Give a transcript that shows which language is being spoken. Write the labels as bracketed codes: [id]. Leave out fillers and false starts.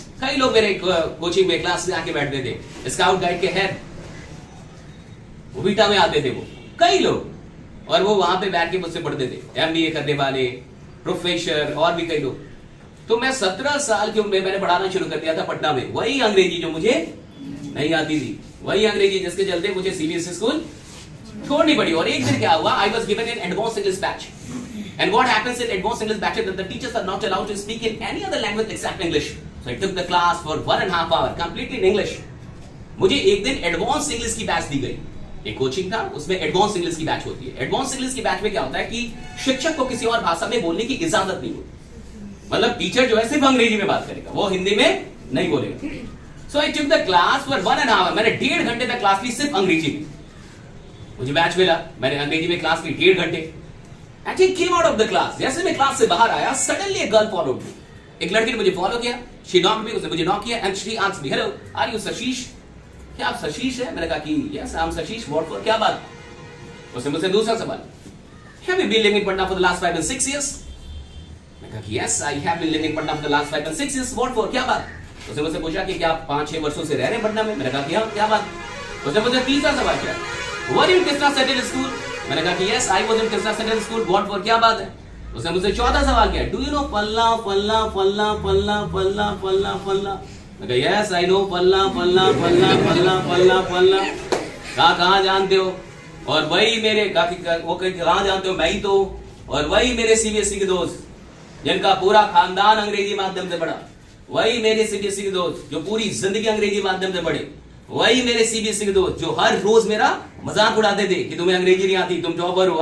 [hi] कई लोग मेरे कोचिंग में क्लास में आके बैठते थे, स्काउट गाइड के हेड, वो बीटा में आते थे, वो कई लोग, और वो वहां पे बैठ के मुझसे पढ़ते थे, एमबीए करने वाले, प्रोफेसर, और भी कई लोग। तो मैं 17 साल की उम्र में मैंने पढ़ाना शुरू कर दिया था पटना में, वही अंग्रेजी जो मुझे नहीं आती थी, वही अंग्रेजी जिसके चलते मुझे सीबीएसई स्कूल छोड़नी पड़ी। [en] और एक दिन क्या हुआ, I was given an advance English batch, and what happens in advanced English batch is that the teachers are not allowed to speak in any other language except English. So I took the class for 1.5 hours completely in English. [hi] मुझे एक दिन advance English की batch दी गई, एक coaching था, उसमें advance English की batch होती है। एडवांस इंग्लिश की बैच में क्या होता है कि शिक्षक को किसी और भाषा में बोलने की इजाजत नहीं होती, मतलब टीचर जो है सिर्फ अंग्रेजी में बात करेगा, वो हिंदी में नहीं बोलेगा। [en] So I took the class for 1.5 hours, [hi] मैंने 1.5 घंटे तक क्लास ली सिर्फ अंग्रेजी में। मुझे बैच मिला, मैंने अंग्रेजी में क्लास ली 1.5 घंटे। [en] And he came out of the class. [hi] जैसे मैं क्लास से बाहर आया, [en] suddenly a girl followed me. [hi] एक लड़की ने मुझे फॉलो किया, [en] she knocked me, [hi] उसने मुझे नॉक किया, [en] and she asked me, hello, are you Sashish? [hi] क्या आप सशीश हैं? मैंने कहा कि [en] yes, I'm Sashish. What for? [hi] क्या बात? उसने मुझसे दूसरा सवाल, [en] have you been living in Patna for the last 5 and 6 years? [hi] मैंने कहा कि [en] yes, I have been living in Patna for the last 5 and 6 years. What for? [hi] क्या बात? उसने मुझसे पूछा कि क्या आप 5-6 वर्षों से रह रहे हैं पटना में? मैंने कहा कि हाँ, क्या बात? उसने मुझे तीसरा सवाल किया, [en] were you in Krishna Central School? [hi] मैंने कहा कि [en] yes, I was in Krishna Central School. What for? [hi] क्या बात है? उसने मुझसे चौथा सवाल किया, [en] do you know [hi] फल्ला फल्ला फल्ला फल्ला फल्ला फल्ला फल्ला? मैं कहा [en] yes, I know [hi] फल्ला फल्ला फल्ला फल्ला फल्ला फल्ला। कहाँ जानते हो? और वही मेरे वो कहाँ जानते हो, मैं ही तो, और वही मेरे सीबीएसई के दोस्त जिनका पूरा खानदान अंग्रेजी माध्यम से पढ़ा, वही मेरे सीबीएसई के दोस्त जो पूरी जिंदगी अंग्रेजी माध्यम से पढ़े, वही मेरे सीबीएसई के दोस्त जो हर रोज मेरा मजाक उड़ाते थे कि तुम्हें अंग्रेजी नहीं आती, तुम टॉपर हो।